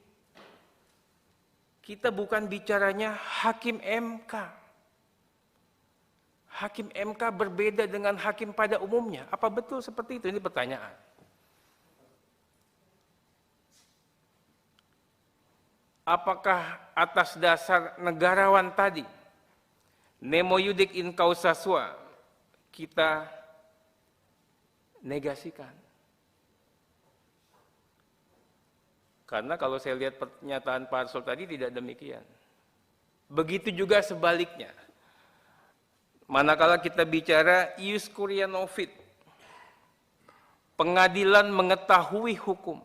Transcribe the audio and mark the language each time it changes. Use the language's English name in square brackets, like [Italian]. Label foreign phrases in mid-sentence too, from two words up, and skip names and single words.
[Indonesian] Kita bukan bicaranya hakim MK. Hakim MK berbeda dengan hakim pada umumnya. Apa betul seperti itu? Ini pertanyaan. Apakah atas dasar negarawan tadi, [Latin] nemo iudec in causa sua, [Indonesian] kita negasikan? Karena kalau saya lihat pernyataan Pak Arsul tadi tidak demikian. Begitu juga sebaliknya. Manakala kita bicara [Latin] ius curia novit, [Indonesian] pengadilan mengetahui hukum.